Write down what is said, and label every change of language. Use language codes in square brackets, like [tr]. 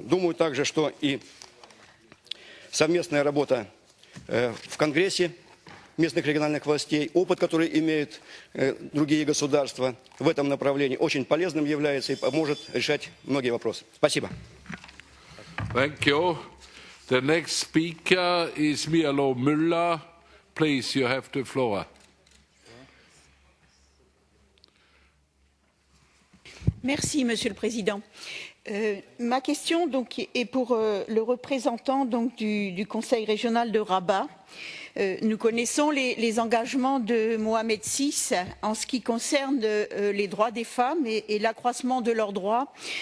[ru] Думаю также, что и совместная работа в Конгрессе местных региональных властей, опыт, который имеют другие государства в этом направлении, очень полезным является и поможет решать многие вопросы. Спасибо. [en] Thank you. The next speaker is Milo Müller. Please, you have the floor. [fr] Merci, Monsieur le Président. Ma question donc, est pour le représentant donc, du Conseil régional de Rabat. Nous connaissons les engagements de Mohamed VI en ce qui concerne les droits des femmes et l'accroissement de leurs droits.